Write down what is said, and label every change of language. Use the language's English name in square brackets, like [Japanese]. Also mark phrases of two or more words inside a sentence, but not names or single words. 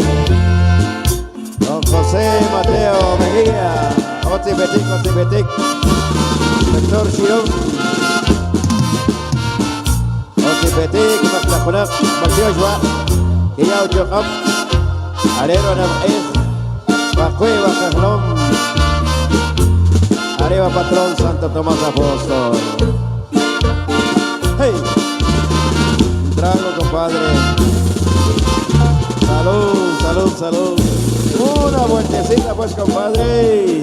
[Spanish] Don José Mateo Mejía, Otibetec, Doctor Chirón, Otibetec, Mactajunac, Mactioshua, Quillao Chocop, Arero Nam'ez, Bacue, Bacajlón, arriba patrón Santo Tomás Apóstol. Hey, un trago, compadre. Salud. Una vueltecita, pues, compadre.